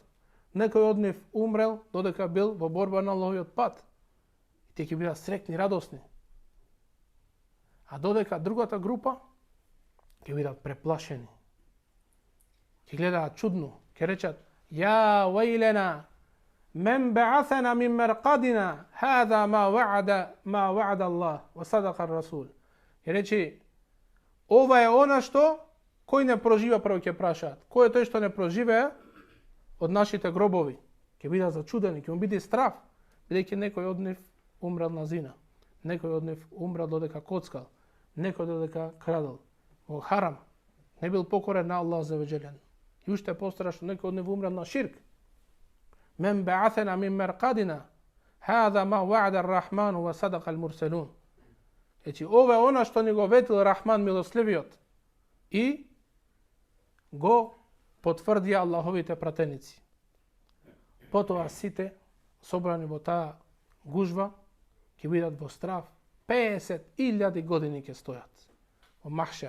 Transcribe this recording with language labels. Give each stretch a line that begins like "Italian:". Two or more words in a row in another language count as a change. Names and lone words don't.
Macedonian: Некој од нив умрел додека бил во борба на Аллаховиот пат. И те ќе бидат среќни, радосни. А додека другата група ќе бидат преплашени. Ќе гледаат чудно, ќе речат:
Arabic: "يا ويلنا من بعثنا من مرقدنا هذا ما وعد الله وصدق الرسول."
Macedonian: Ќе рече: "Ова е она што кој не проживеа", прво ќе прашаат. Кој е тој што не проживеа од нашите гробови? Ќе бидат зачудени, ќе му биде страв, бидејќи некој од нив умрел на зина, некој од нив умрел додека коцкал, некој додека крадел во харам, не бил покорен на Аллах за веđелен. И уште пострашно, некој од нив умрел на ширк.
Arabic: من بعثنا من مرقدنا هذا ما وعد الرحمن وصدق المرسلون.
Macedonian: Значи ова е она што ни го ветил Рахман милосливиот и го потврдија Аллаховите пратеници. Потоа сите собрани во таа гужва ќе бидат во страв, 50.000 години ќе стојат во Махшер.